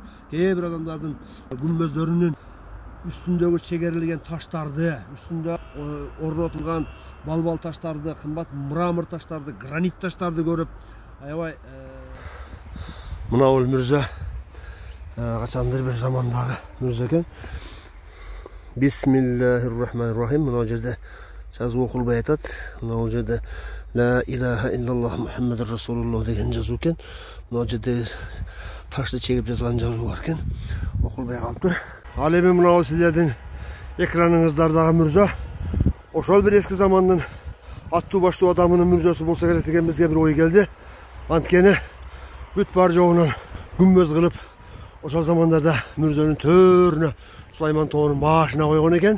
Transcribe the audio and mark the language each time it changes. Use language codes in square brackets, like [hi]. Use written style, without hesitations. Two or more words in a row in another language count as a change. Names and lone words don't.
[ky] Кээ бир адамдардын күмбөздөрүнүн үстүндөгү чегерилген таштарды, үстүндө орнотулган балбал таштарды, кымбат мрамор таштарды, гранит таштарды көрүп, аябай мына бул мүрзө качандыр бир замандагы мүрзө экен. [ar] بسم الله الرحمن الرحيم. [ky] Мына жерде жазуу окулбай атат. Мына жерде [ar] لا إله إلا الله محمد رسول الله [ky] деген жазуу экен. Мына жерде ташты чегип жазган жазуу бар экен. Окулбай калыптыр. Ал эми мына сиздердин экраныңыздардагы мүрзө ошол бир эски замандын аттуу баштуу адамынын мүрзөсү болсо керек деген бизге бир ой келди. Анткени бүт бар жогунан күмбөз кылып ошол замандарда мүрзөнүн төрүнө Сулайман Тоонун башына койгон экен.